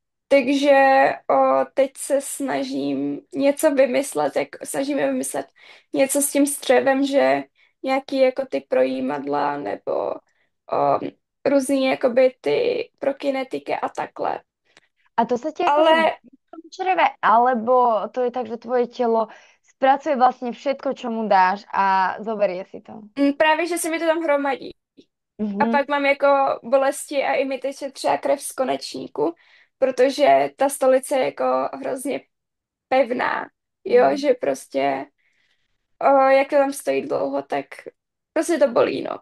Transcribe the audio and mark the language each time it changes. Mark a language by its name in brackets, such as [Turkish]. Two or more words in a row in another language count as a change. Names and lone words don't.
[Czech] Takže teď se snažím něco vymyslet, snažíme vymyslet něco s tím střevem, že nějaký jako ty projímadla nebo různý jakoby ty pro kinetiky a takhle. [Slovak] A to sa ti akože Ale v tom čreve, alebo to je tak, že tvoje telo spracuje vlastne všetko, čo mu dáš a zoberie si to. [Czech] právě, že se mi to tam hromadí. A Mhm. pak mám jako bolesti a i mi teče třeba krev z konečníku, protože ta stolice je jako hrozně pevná, jo, Mhm. že prostě jak to tam stojí dlouho, tak prostě to bolí, no.